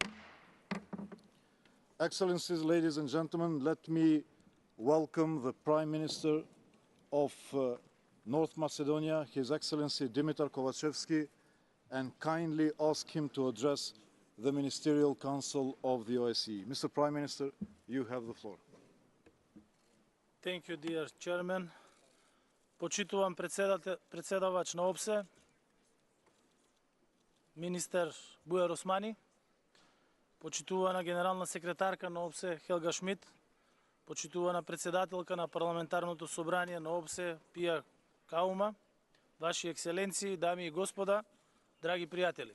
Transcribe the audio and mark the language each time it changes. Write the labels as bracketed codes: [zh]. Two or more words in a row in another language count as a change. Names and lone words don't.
[en] Excellencies, ladies and gentlemen, let me welcome the Prime Minister of North Macedonia, His Excellency Dimitar Kovacevski, and kindly ask him to address the Ministerial Council of the OSCE. Mr. Prime Minister, you have the floor. Thank you, dear Chairman. [mk] Почитувам председавач на ОПСЕ, министер Бујар Османи, почитувана генерална секретарка на ОПСЕ Хелга Шмид, почитувана председателка на Парламентарното собрание на ОПСЕ Пија Каума, Ваши екселенции, дами и господа, драги пријатели.